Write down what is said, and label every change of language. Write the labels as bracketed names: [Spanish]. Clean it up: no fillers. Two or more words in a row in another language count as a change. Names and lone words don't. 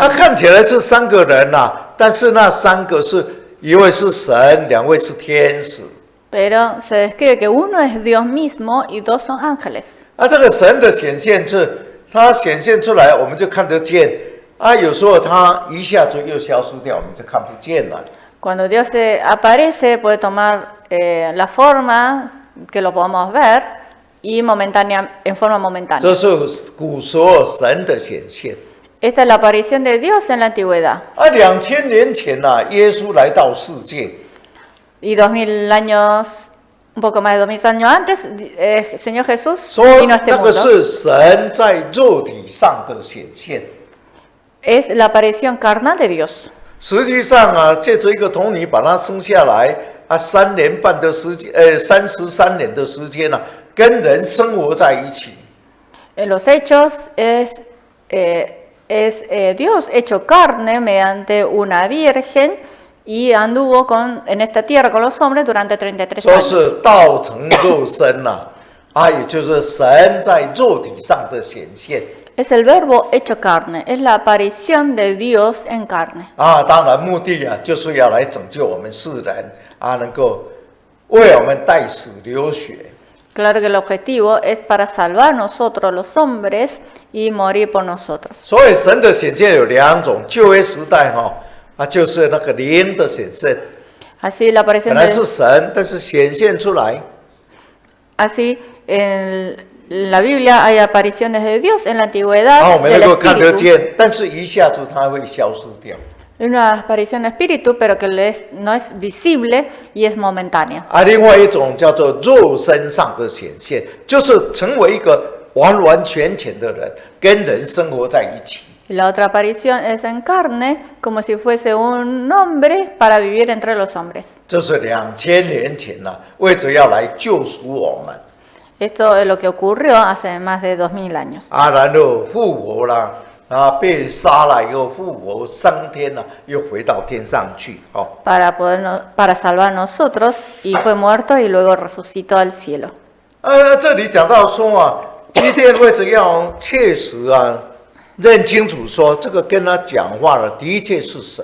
[Chinese] 他 [Spanish] camino. [Chinese] 看起来是3个人但是那3个是一位是神，2位是天使。 [Spanish] Pero se describe que uno es Dios mismo y 2 son ángeles. [Chinese] 这个神的显现是，它显现出来，我们就看得见。有时候它一下子又消失掉，我们就看不见了。 [Spanish] Cuando Dios se aparece, puede tomar la forma que lo podamos ver y en forma momentánea. [Chinese] 这是古时候神的显现。 [Spanish] Esta es la aparición de Dios en la antigüedad. [Chinese] 2000 年前耶稣来到世界， [Spanish] Y 2000 años, un poco más de 2000 años antes, el Señor Jesús [Chinese] 说 [Spanish] vino a este [Chinese] 那个 [Spanish] mundo. [Chinese] 是神在肉体上的显现。 [Spanish] Es la aparición carnal de Dios. [Chinese] 实际上借着一个童女把他生下来3年半的时间，33年的时间跟人生活在一起。 [Spanish] En los hechos es Dios hecho carne mediante una virgen y anduvo en esta tierra con los hombres durante 33 [Chinese] 说 [Spanish] años. [Chinese] 是道成肉身也就是神在肉体上的显现。 [Spanish] Es el verbo hecho carne, es la aparición de Dios en carne. [Chinese] 当然目的就是要来拯救我们世人能够为我们代死流血。 [Spanish] Claro que el objetivo es para salvar nosotros los hombres y morir por nosotros. [Chinese] 所以神的显现有2种，旧约时代就是那个灵的显现， [Spanish] Así la aparición [Chinese] 本来是神，但是显现出来。 [Spanish] Así en la Biblia hay apariciones de Dios en la [Chinese] 我 [Spanish] antigüedad [Chinese] 们 [Spanish] del [Chinese] 能够看得 [Spanish] Espíritu. [Chinese] 见，但是一下子它会消失掉。 [Spanish] Una aparición de Espíritu, pero que no es visible y es momentánea. [Chinese] 另外一种叫做肉身上的显现，就是成为一个完完全全的人，跟人生活在一起。 [Spanish] Y la otra aparición es en carne, como si fuese un hombre para vivir entre los hombres. [Chinese] 这是2000年前为着要来救赎我们 [Spanish] Esto es lo que ocurrió hace más de 2000 años. [Chinese] 然后复活了被杀了以后复活升天又回到天上去 [Spanish] Para salvar a nosotros, y fue muerto y luego resucitó al cielo. [Chinese] 这里讲到说基甸为着要确实认清楚说这个跟他讲话的确是神。